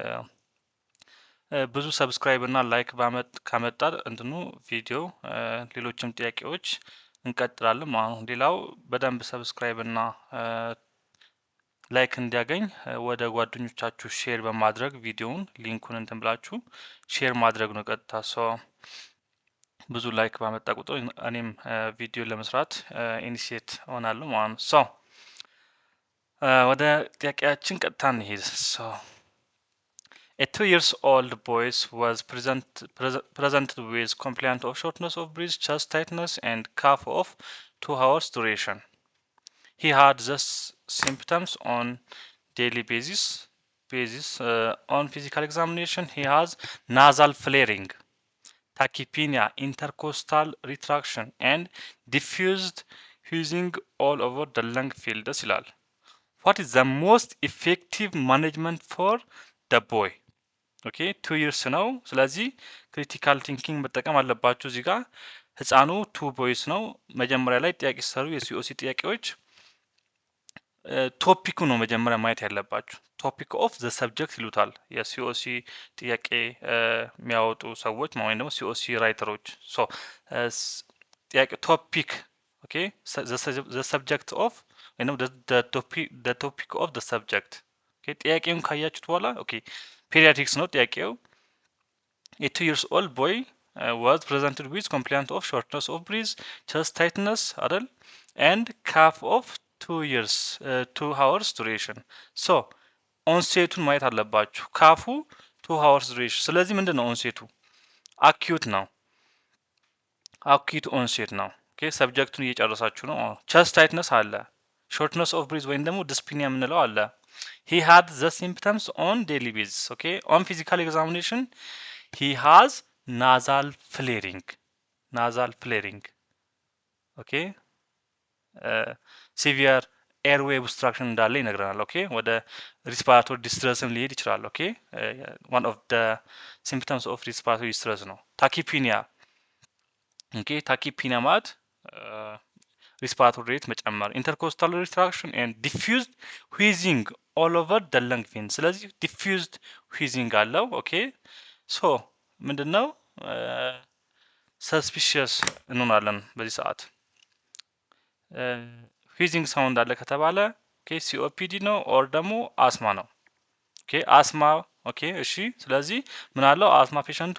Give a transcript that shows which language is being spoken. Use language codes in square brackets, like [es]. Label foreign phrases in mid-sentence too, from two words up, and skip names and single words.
[am] ብዙ ሰብስክራይብ እና ላይክ ካመጣ እንትኑ ቪዲዮ ሌሎችም ጥያቄዎች እንቀጥላለን ማለት ነው። ሌላው በደንብ ሰብስክራይብ እና ላይክ እንዲያገኝ ወደ ጓደኞቻችሁ ሼር በማድረግ ቪዲዮውን ሊንኩን እንትን ብላችሁ ሼር ማድረግ ነው። ቀጥታ ብዙ ላይክ ባመጣ ቁጥር እኔም ቪዲዮ ለመስራት ኢኒሺየት እሆናለሁ ማለት ነው። ወደ ጥያቄያችን ቀጥታ እንሄድ። [en] A 2-year-old boy was presented with complaint of shortness of breath, chest tightness, and cough of 2 hours duration. He had these symptoms on daily basis. On physical examination, he has nasal flaring, tachypnea, intercostal retraction, and diffused wheezing all over the lung field. What is the most effective management for the boy? [am] 2 years ነው። ስለዚህ [en] critical thinking [am] መጠቀም አለባችሁ። እዚህ ጋር ህፃኑ 2 ቦይስ ነው። መጀመሪያ ላይ ጥያቄ ሲሰሩ የሲኦሲ ጥያቄዎች ቶፒኩ ነው መጀመሪያ ማየት ያለባችሁ። [en] topic of the subject [am] ይሉታል የሲኦሲ ጥያቄ የሚያወጡ ሰዎች ወይም ደግሞ ሲኦሲ ራይተሮች። ጥያቄ [en] topic the subject of ወይም topic of the subject። [am] ጥያቄውን ካያችሁት በኋላ ፔዲያትሪክስ ነው ጥያቄው። [en] A 2-year-old boy was presented with complaint of shortness of breath, chest tightness አይደል and cough of 2 hours duration. [am] ኦንሴቱን ማየት አለባችሁ። ካፉ [en] 2 hours duration። [am] ስለዚህ ምንድን ነው ኦንሴቱ? አኪዩት ነው። [en] acute onset [am] ነው። ሰብጀክቱን እየጨረሳችሁ ነው። [en] chest tightness [am] አለ። [en] shortness of breath [am] ወይም ደግሞ ዲስፒኒያ የምንለው አለ። [en] he had the symptoms on daily basis. On physical examination he has nasal flaring. severe airway obstruction [am] እንዳለ ይነግረናል። ወደ ሪስፓራቶሪ ዲስትረስም ሊሄድ ይችላል። [en] one of the symptoms of respiratory distress [am] ነው። ታኪፒኒያ ታኪፒኒያ ማለት [en] respiratory rate [am] መጨመር፣ [en] intercostal retraction and diffused wheezing all over the lung field። [am] ስለዚህ [en] diffused wheezing [am] አለው። ምንድነው ሰስፒሽየስ እንሆናለን በዚህ ሰዓት። [en] wheezing sound [am] አለ ከተባለ ሲኦፒዲ ነው ኦር ደግሞ አስማ ነው። አስማ እሺ። ስለዚህ ምን አለው አስማ ፔሸንቱ?